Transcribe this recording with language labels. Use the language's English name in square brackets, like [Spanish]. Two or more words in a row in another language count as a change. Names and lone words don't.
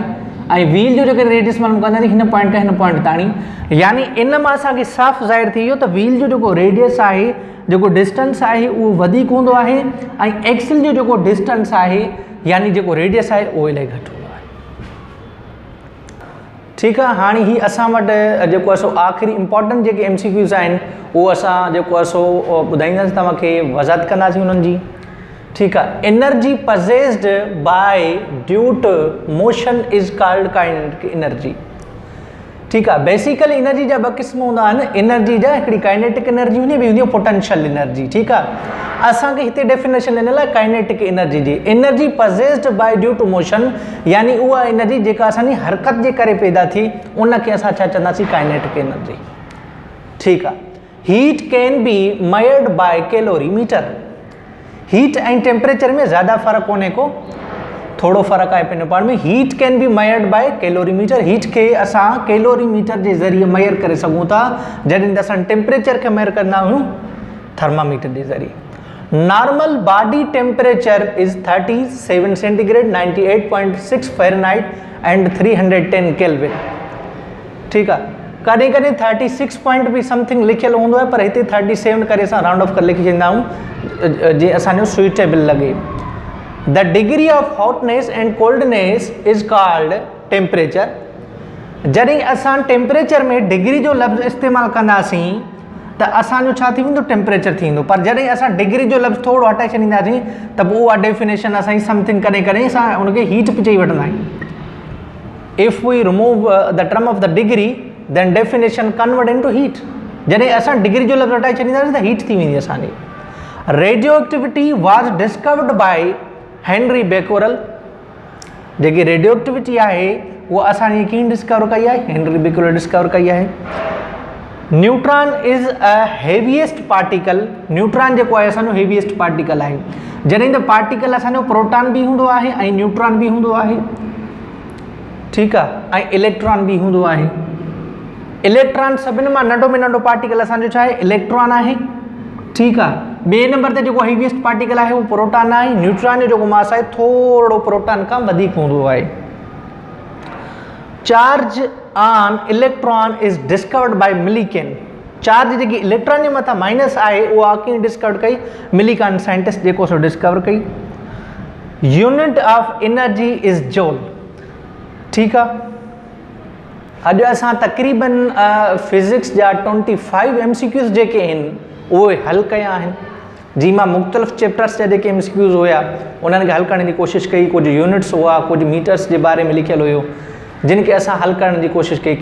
[Sindhi] ऐं व्हील जो जेको रेडियस मालूम कंदासीं हिन पॉइंट खां हिन पॉइंट ताईं, यानी इन मां असांखे साफ़ ज़ाहिर थी वियो त व्हील जो जेको रेडियस आहे, जेको डिस्टेंस आहे उहो वधीक हूंदो आहे ऐं एक्सल जो जेको डिस्टेंस आहे यानी जेको रेडियस आहे उहो इलाही घटि हूंदो आहे। ठीकु आहे। हाणे ही असां वटि जेको आहे सो आख़िरी इंपॉर्टेंट जेके MCQs आहिनि उहो असां जेको आहे सो ॿुधाईंदासीं तव्हांखे, वज़ाहत कंदासीं उन्हनि जी। ठीकु आहे। [English] Energy possessed by due to motion is called kinetic energy. [Sindhi] ठीकु आहे। बेसिकली एनर्जी जा ॿ क़िस्म हूंदा आहिनि, एनर्जी जा हिकिड़ी [English] kinetic energy [Sindhi] हूंदी आहे, ॿी हूंदी आहे [English] potential energy. [Sindhi] ठीकु आहे। असांखे हिते डेफिनेशन ॾिनल आहे [English] kinetic energy [Sindhi] जी। [English] energy possessed by due to motion [Sindhi] यानी उहा एनर्जी जेका असांजी हरकत जे करे पैदा थी उनखे असां छा चवंदासीं, [English] kinetic energy. [Sindhi] ठीकु आहे। [English] Heat can be measured by calorimeter. [Sindhi] हीट ऐं टेम्परेचर में ज़्यादा फ़र्क़ु कोन्हे को, थोड़ो फ़र्क़ु आहे पंहिंजे पाण में। [English] Heat can be measured by calorimeter. [Sindhi] हीट खे असां कैलोरीमीटर जे ज़रिए मेयर करे सघूं था, जॾहिं त असां टेम्परेचर खे मेयर कंदा आहियूं थर्मामीटर जे ज़रिए। [English] Normal body temperature is 37 centigrade, 98.6 Fahrenheit and 310 Kelvin. [Sindhi] ठीकु आहे। कॾहिं कॾहिं 36 पॉइंट बि समथिंग लिखियलु हूंदो आहे, पर हिते 37 करे असां [English] round off [Sindhi] करे लिखी छॾींदा आहियूं जीअं असांजो सुइटेबल लॻे। [English] The degree of hotness and coldness is called temperature. [Sindhi] जॾहिं असां टेम्परेचर में डिग्री जो लफ़्ज़ इस्तेमालु कंदासीं त असांजो छा थी वेंदो, टेम्परेचर थींदो। पर जॾहिं असां डिग्री जो लफ़्ज़ थोरो हटाए छॾींदासीं त पोइ उहा डेफिनेशन असांजी समथिंग कॾहिं कॾहिं असां उनखे हीट बि चई वठंदा आहियूं। [English] If we remove the term of the degree then definition convert into heat. [Sindhi] जॾहिं असां डिग्री जो लफ़्ज़ हटाए छॾींदासीं त हीट थी वेंदी असांजी। [English] Radio activity was discovered by Henry Becquerel. [Sindhi] जेकी [English] radio activity [Sindhi] आहे उहा असांजी कीअं डिस्कवर कई आहे, हेनरी बेकोरल डिस्कवर कई आहे। [English] Neutron is a heaviest particle. [Sindhi] न्यूट्रॉन जेको आहे असांजो [English] heaviest particle [Sindhi] आहे। जॾहिं त पार्टिकल असांजो प्रोटॉन बि हूंदो आहे ऐं न्यूट्रॉन बि हूंदो आहे। ठीकु आहे। ऐं इलेक्ट्रॉन बि हूंदो आहे। इलेक्ट्रॉन सभिनि मां नंढो में नंढो पार्टिकल असांजो छा आहे, इलेक्ट्रॉन आहे। ठीकु आहे। ॿिए नंबर ते जेको [English] heaviest particle [Sindhi] आहे उहो प्रोटॉन आहे। न्यूट्रॉन जो जेको मास आहे थोरो प्रोटॉन खां वधीक हूंदो आहे। [English] Charge on electron is discovered by Millikan. [Sindhi] चार्ज जेकी इलेक्ट्रॉन जे मथां माइनस आहे उहा कीअं डिस्कवर कई, मिलीकेन साइंटिस्ट जेको सो डिस्कवर कई। [English] Unit of energy is joule. [Sindhi] ठीकु आहे। अॼु असां तक़रीबन फिज़िक्स जा 25 MCQs जेके आहिनि उहे हल कया आहिनि। जी मां मुख़्तलिफ़ चैप्टर्स जा जेके MCQs हुया उन्हनि खे हल करण जी कोशिशि कई। कुझु यूनिट्स हुआ, कुझु मीटर्स जे बारे में लिखियलु हुयो जिन खे असां हल करण जी कोशिशि कई।